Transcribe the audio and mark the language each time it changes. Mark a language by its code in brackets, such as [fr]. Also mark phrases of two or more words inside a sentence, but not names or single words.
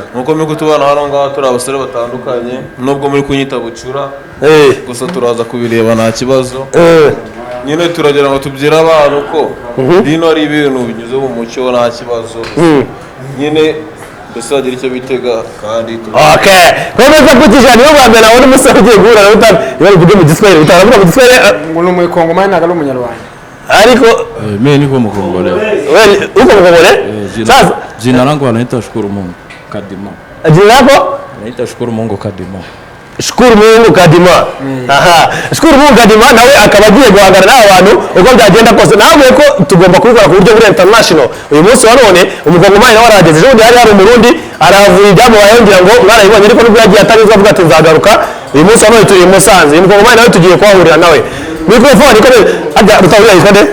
[rw] nkuko muri kutubana hano ngaho turi abasore batandukanye nubwo muri kunyita bucura gusa turaza kubireba nta kibazo nyine turagira ngo tubyire abantu ko hino ari ibintu binyuze mu mucyo nta kibazo nyine mbese bagira icyo bitega kandi okay komeza kutijana niyo bambere nawe n'umusore ugiye guhura na Rutambi bari kuvuga mu Giswahili utavuga mu Giswahili ngo ni umukongomani ntabwo ari umunyarwanda ariko [sw] mimi niko mkongole wewe uko mkongole sasa jina langu anaitwa Shukuru Mungu Kadima jina lako anaitwa Shukuru Mungu Kadima [rw] Shukuru Mungu Kadima aha Shukuru Mungu Kadima nawe akaba agiye guhangana n'abantu uko byagenda kose nawe ko tugomba kubikora ku buryo buri international uyu munsi wa none umukongomani nawe arageze ejo hari umurundi aravuye ibyabo bayongera ngo mwarayibonye ariko nubwo yagiye atarizwa avuga ati nzagaruka uyu munsi wa none turi Musanze uyu mukongomani nawe tugiye kuhahurira nawe mikrofone ko ajya rutahurira yitwa nde